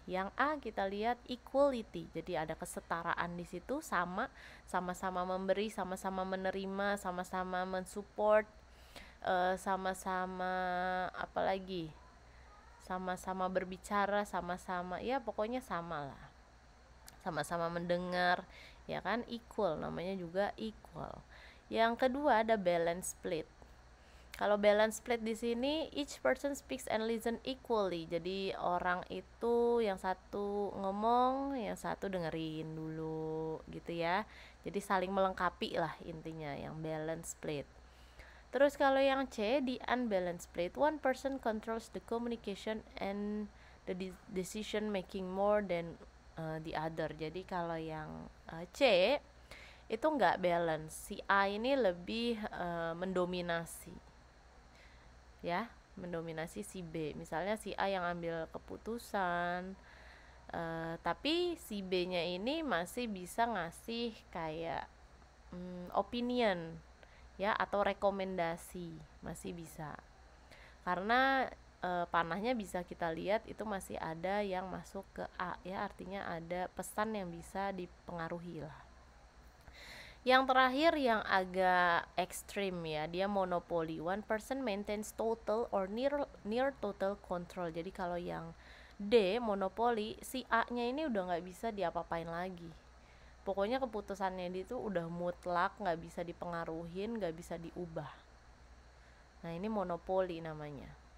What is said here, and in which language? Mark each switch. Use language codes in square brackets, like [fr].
[id] Yang A kita lihat equality. Jadi ada kesetaraan di situ, sama-sama memberi, sama-sama menerima, sama-sama mensupport, sama-sama apalagi? Sama-sama berbicara, sama-sama ya pokoknya sama lah. Sama-sama mendengar, ya kan, equal, namanya juga equal. Yang kedua ada balance split. Kalau balance split di sini, [en] each person speaks and listen equally. [id] Jadi orang itu yang satu ngomong, yang satu dengerin dulu gitu ya. Jadi saling melengkapi lah intinya, yang balance split. Terus kalau yang C, [en] di unbalanced split, one person controls the communication and the decision making more than the other. [id] Jadi kalau yang C itu nggak balance. Si A ini lebih mendominasi. Ya, mendominasi si B. Misalnya si A yang ambil keputusan, tapi si B-nya ini masih bisa ngasih kayak opinion ya, atau rekomendasi, masih bisa. Karena panahnya bisa kita lihat itu masih ada yang masuk ke A ya, artinya ada pesan yang bisa dipengaruhi lah. Yang terakhir yang agak ekstrim ya, dia monopoli. [en] One person maintains total or near total control. [id] Jadi kalau yang D, monopoli, si A-nya ini udah nggak bisa diapa-apain lagi. Pokoknya keputusannya dia itu udah mutlak, nggak bisa dipengaruhin, nggak bisa diubah. Nah, ini monopoli namanya.